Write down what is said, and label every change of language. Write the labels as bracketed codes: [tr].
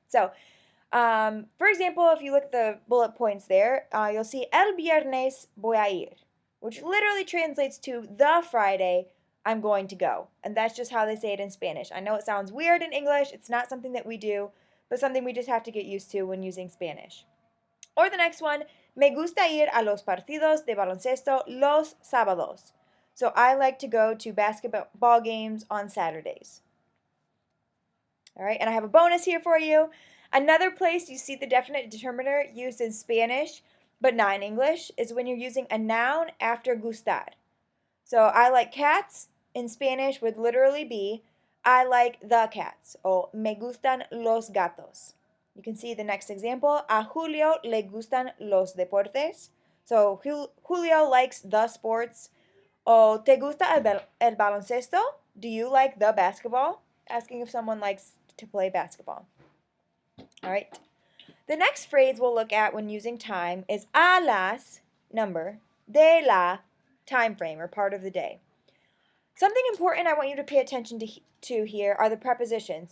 [en] So, for example, if you look at the bullet points there, you'll see [es] el viernes voy a ir, [en] which literally translates to the Friday I'm going to go. And that's just how they say it in Spanish. I know it sounds weird in English. It's not something that we do, but something we just have to get used to when using Spanish. Or the next one, [es] me gusta ir a los partidos de baloncesto los sábados. [en] So I like to go to basketball games on Saturdays. All right, and I have a bonus here for you. Another place you see the definite determiner used in Spanish, but not in English, is when you're using a noun after gustar. So I like cats in Spanish would literally be I like the cats, or [es] me gustan los gatos. [en] You can see the next example, [es] a Julio le gustan los deportes. [en] So Julio likes the sports. [es] O te gusta el baloncesto? [en] Do you like the basketball? Asking if someone likes to play basketball. All right. The next phrase we'll look at when using time is a las, number, de la, time frame, or part of the day. Something important I want you to pay attention to here are the prepositions.